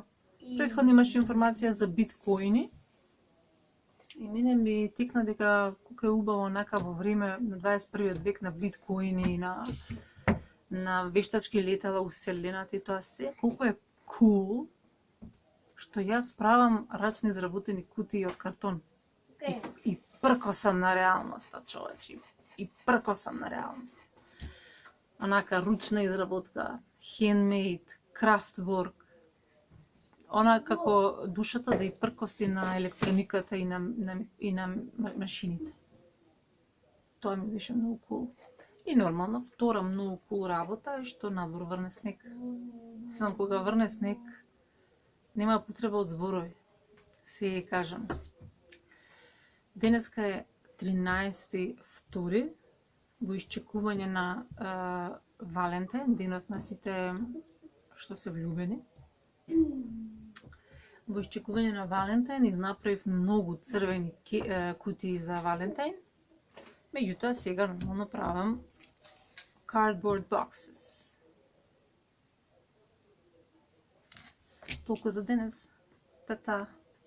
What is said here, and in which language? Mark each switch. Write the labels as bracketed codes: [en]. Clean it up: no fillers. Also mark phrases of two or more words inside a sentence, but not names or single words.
[mk] Претходно имаше информација за биткоини. И мене ми текна дека колку е убаво онака во време на 21 век на биткоини и на вештачки летала у вселената и тоа се, колку е cool што јас правам рачно изработени кутии од картон. И пркосам на реалноста, човечи. И пркосам на реалноста. Онака ручна изработка, [en] handmade, craft work. [mk] Она како душата да и пркоси на електрониката и на машините. Тоа ми беше многу cool. И нормално, втора многу cool работа е што надвор врне снег. Знам, кога врне снег, нема потреба од зборови. Се ја кажам. Денеска е 13.2. во исчекување на Валентин, денот на сите што се влюбени. Во исчекување на Валентин изнаправив многу црвени кутии за Валентин. Меѓутоа сега нормално правам [en] cardboard boxes. [mk] Толку за денес. Та-та.